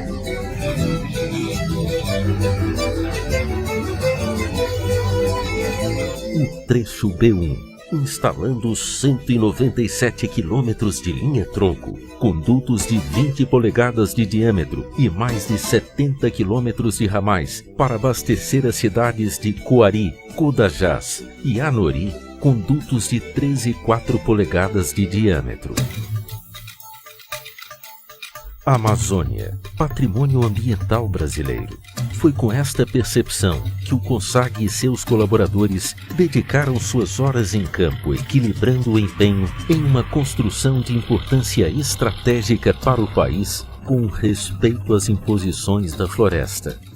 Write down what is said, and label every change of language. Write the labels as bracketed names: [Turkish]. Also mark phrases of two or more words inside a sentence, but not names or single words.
[Portuguese] O trecho B1, instalando 197 quilômetros de linha-tronco, condutos de 20 polegadas de diâmetro e mais de 70 quilômetros de ramais para abastecer as cidades de Coari, Codajás e Anori, condutos de 13,4 polegadas de diâmetro. Amazônia, patrimônio ambiental brasileiro. Foi com esta percepção que o CONSAG e seus colaboradores dedicaram suas horas em campo, equilibrando o empenho em uma construção de importância estratégica para o país, com respeito às imposições da floresta.